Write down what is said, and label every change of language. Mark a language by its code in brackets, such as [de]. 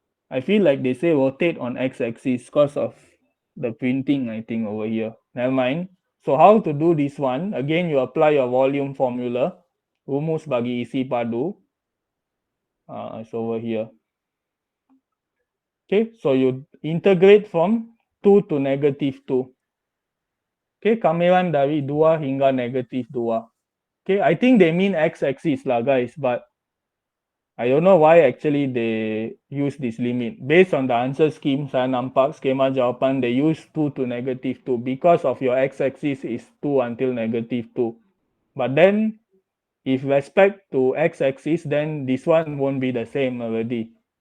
[en] I feel like they say rotate on x-axis because of the printing, I think, over here. Never mind. So how to do this one? Again, you apply your volume formula. [ms] Rumus bagi isi padu. [en] It's over here. Okay, so you integrate from 2 to negative 2. [ms] Okay, kamiran dari 2 hingga negative 2. [en] Okay, I think they mean x-axis lah, guys, but I don't know why actually they use this limit. Based on the answer scheme, [ms] saya nampak skema jawapan, [en] they use 2 to negative 2 because of your x-axis is 2 until negative 2. But then, if respect to x-axis, then this one won't be the same already.